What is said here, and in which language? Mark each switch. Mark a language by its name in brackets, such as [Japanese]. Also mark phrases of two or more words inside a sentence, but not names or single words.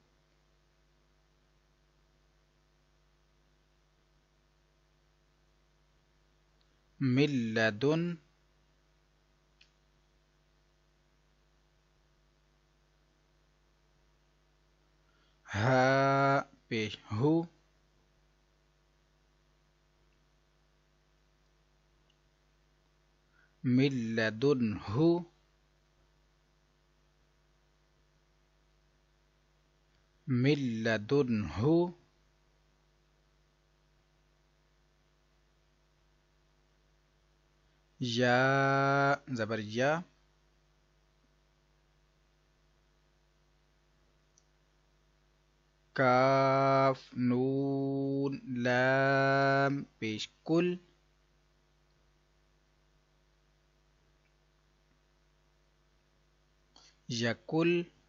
[Arabic] من لدن [Urdu] ہا پیش ہو [Arabic] من لدنہ من لدنہ [Urdu] یا زبر یا کاف نون لام پیش کل یکل